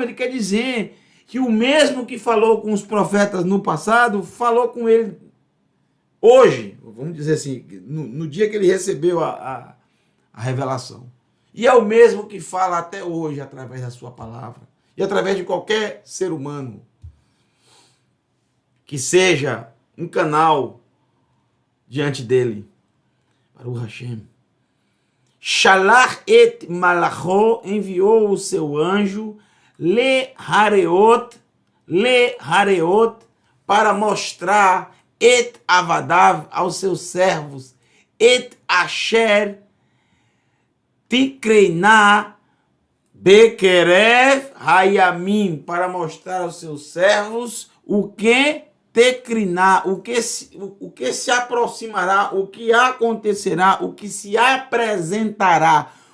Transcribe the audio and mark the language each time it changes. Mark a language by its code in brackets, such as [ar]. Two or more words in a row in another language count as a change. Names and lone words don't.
[pt] Ele quer dizer que o mesmo que falou com os profetas no passado, falou com ele hoje, vamos dizer assim, no dia que ele recebeu a revelação. E é o mesmo que fala até hoje através da sua palavra. E através de qualquer ser humano que seja um canal diante dele. [he] ברוך השם. שלח את מלאכו, [pt] enviou o seu anjo, [he] להראות, [pt] para mostrar [he] את עבדיו [pt] aos seus servos, [he] את אשר תקרינה בקרב הימים, [pt] para mostrar aos seus servos o que Tekriná, o que se aproximará, o que acontecerá, o que se apresentará,